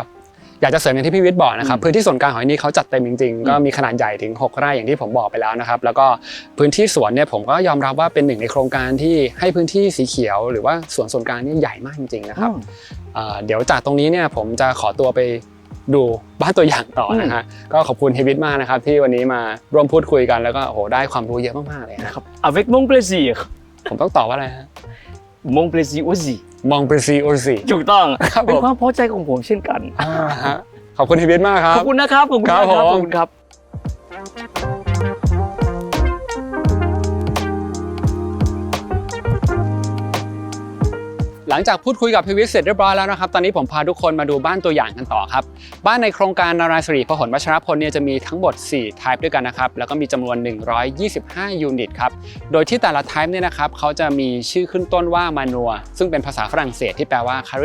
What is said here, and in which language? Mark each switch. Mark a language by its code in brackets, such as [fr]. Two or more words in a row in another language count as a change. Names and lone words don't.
[th] อยากจะเสริมอย่างที่พี่วิทย์บอกนะครับพื้นที่ส่วนกลางของที่นี่เขาจัดเต็มจริงๆก็มีขนาดใหญ่ถึง6 ไร่อย่างที่ผมบอกไปแล้วนะครับแล้วก็พื้นที่สวนเนี่ยผมก็ยอมรับว่าเป็นหนึ่งในโครงการที่ให้พื้นที่สีเขียวหรือว่าสวนส่วนกลางนี่ใหญ่มากจริงๆนะครับเดี๋ยวจากตรงนี้เนี่ยผมจะขอตัวไปดูบ้านตัวอย่างต่อนะฮะก็ขอบคุณเฮวิทมากนะครับที่วันนี้มาร่วมพูดคุยกันแล้วก็โอ้โหได้ความรู้เยอะมากๆเลยนะครับ [fr] avec mon plaisir [th] ผมต้องตอบว่าอะไรฮะ [fr] mon plaisir aussi mon plaisir aussi [th] ถูกต้องเป็นความพอใจของผมเช่นกัน ขอบคุณเฮวิทมากครับ ขอบคุณนะครับขอบคุณครับ หลังจากพูดคุยกับพี่วิทย์เสร็จเรียบร้อยแล้วนะครับตอนนี้ผมพาทุกคนมาดูบ้านตัวอย่างกันต่อครับบ้านในโครงการนารายณ์สิริพหลวัชรพลเนี่ยจะมีทั้งหมด4 type ด้วยกันนะครับแล้วก็มีจำนวน125ยูนิตครับโดยที่แต่ละ type เนี่ยนะครับเขาจะมีชื่อขึ้นต้นว่ามานัวซึ่งเป็นภาษาฝรั่งเศสที่แปลว่าค